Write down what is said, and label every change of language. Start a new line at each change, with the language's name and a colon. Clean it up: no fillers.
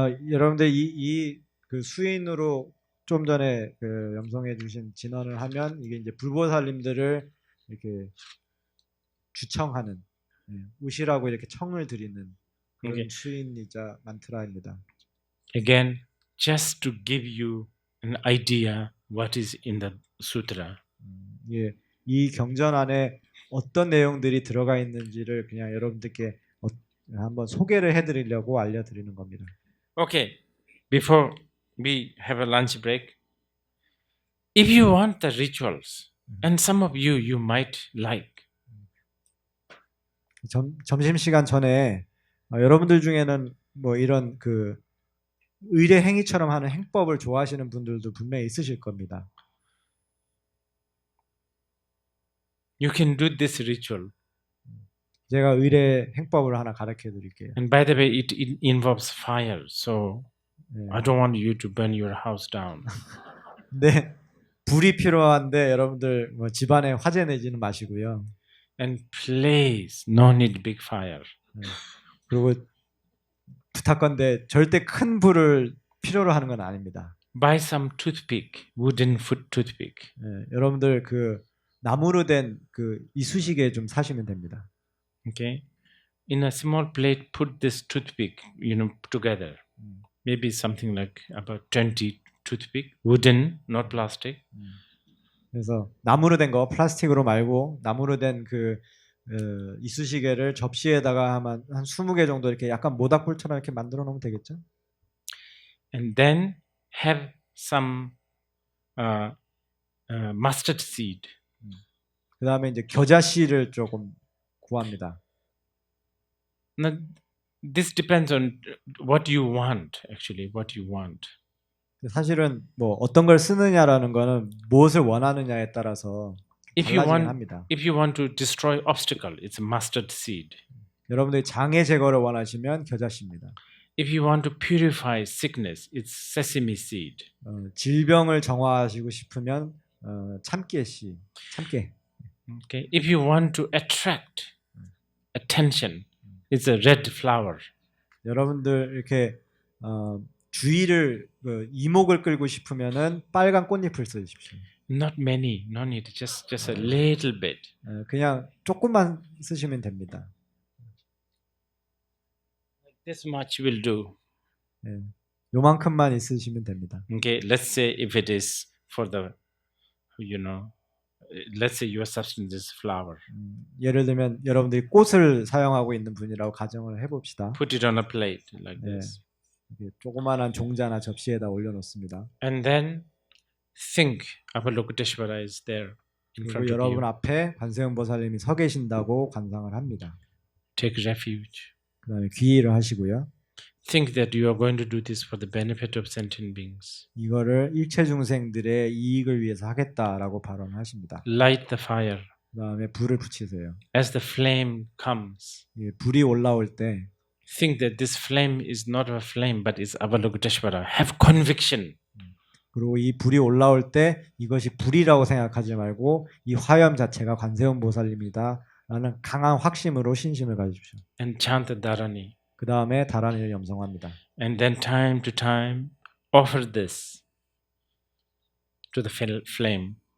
Korean: 여러분들 이 그 수인으로 좀 전에 그 염송해 주신 진언을 하면 이게 이제 불보살님들을 이렇게 주청하는, 우시라고 이렇게 청을 드리는 그런 수인이자 만트라입니다.
English: Again, just to give you an idea what is in the sutra.
Korean: 예, 이 경전 안에 어떤 내용들이 들어가 있는지를 그냥 여러분들께 한번 소개를 해드리려고 알려드리는 겁니다.
English: Okay, before we have a lunch break, if you want the rituals, and some of you might like.
Korean: 점심시간 전에 여러분들 중에는 뭐 이런 그 의례 행위처럼 하는 행법을 좋아하시는 분들도 분명히 있으실 겁니다.
English: You can do this ritual.
Korean: 제가 의례 행법을 하나 가르쳐 드릴게요.
English: And by the way, it involves fire, so I don't want you to burn your house down.
Korean: 네, 불이 필요한데 여러분들 뭐 집안에 화재 내지는 마시고요.
English: And please, no need big fire.
Korean: 그리고 부탁건데 절대 큰 불을 필요로 하는 건 아닙니다.
English: Buy some toothpick, wooden foot toothpick.
Korean: 여러분들 그 나무로 된 그 이쑤시개 좀 사시면 됩니다.
English: Okay, in a small plate, put this toothpick, together. Maybe something like about 20 toothpick, wooden, not plastic.
Korean: 그래서 나무로 된 거, 플라스틱으로 말고 나무로 된 그 이쑤시개를 접시에다가 한 20개 정도 이렇게 약간 모닥불처럼 이렇게 만들어 놓으면 되겠죠?
English: And then have some mustard seed.
Korean: 그 다음에 이제 겨자씨를 조금 구합니다.
English: Now, this depends on what you want, actually, what you want.
Korean: 사실은 뭐 어떤 걸 쓰느냐라는 거는 무엇을 원하느냐에 따라서
English: If you
Korean: 달라지긴
English: want,
Korean: 합니다.
English: if you want to destroy obstacle, it's mustard seed.
Korean: 여러분들이 장애 제거를 원하시면 겨자씨입니다.
English: If you want to purify sickness, it's sesame seed.
Korean: 질병을 정화하시고 싶으면 참깨씨, 참깨.
English: Okay. If you want to attract attention, it's a red flower.
Korean: 여러분들 이렇게 주의를 이목을 끌고 싶으면은 빨간 꽃잎을 쓰십시오.
English: Not many, no need, just a little bit.
Korean: 그냥 조금만 쓰시면 됩니다.
English: This much will do.
Korean: 요만큼만 있으시면 됩니다.
English: Okay, let's say if it is for the, let's say your substance is flower.
Korean: 예를 들면 여러분들이 꽃을 사용하고 있는 분이라고 가정을 해봅시다.
English: Put it on a plate like this.
Korean: 조그마한 종자나 접시에다 올려놓습니다.
English: And then think Avalokiteshvara is there in
Korean: 그리고
English: front of
Korean: 여러분
English: you.
Korean: 앞에 관세음보살님이 서 계신다고 관상을 합니다.
English: Take refuge.
Korean: 그 다음에 귀의를 하시고요.
English: Think that you are going to do this for the benefit of sentient beings.
Korean: 이거를 일체 중생들의 이익을 위해서 하겠다라고 발언하십니다.
English: Light the fire.
Korean: 그 다음에 불을 붙이세요.
English: As the flame comes,
Korean: 불이 올라올 때
English: think that this flame is not a flame but is Avalokiteshvara. Have conviction.
Korean: 그리고 이 불이 올라올 때 이것이 불이라고 생각하지 말고 이 화염 자체가 관세음보살님이다 라는 강한 확심으로 신심을 가지십시오.
English: And chant the Dharani.
Korean: 그 다음에 다란이를 염성합니다.
English: And then time to time offer this to the flame.